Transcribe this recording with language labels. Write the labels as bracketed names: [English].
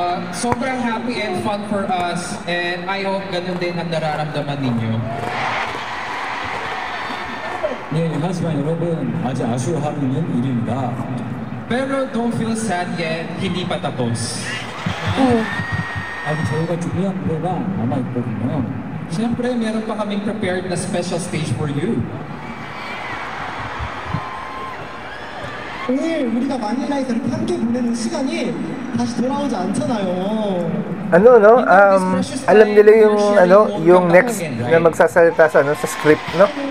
[English] Sobrang happy and fun for us, and I hope [Filipino] ganun din ang nararamdaman ninyo. [Korean] 네, 하지만 여러분 아직 아쉬워하는 일입니다. [Filipino] Pero [English] don't feel sad yet, [Filipino] hindi pa tapos. [Korean] 아직 저희가 준비한 무대가 남아있거든요. [Filipino] Siyempre, meron pa kaming prepared na [English] special stage for you. [Korean] 오늘 우리가 마닐라에서 이렇게 함께 보내는 시간이 다시 돌아오지 않잖아요. [Filipino] Ano, no? Alam nila yung next na magsasalita sa script, no?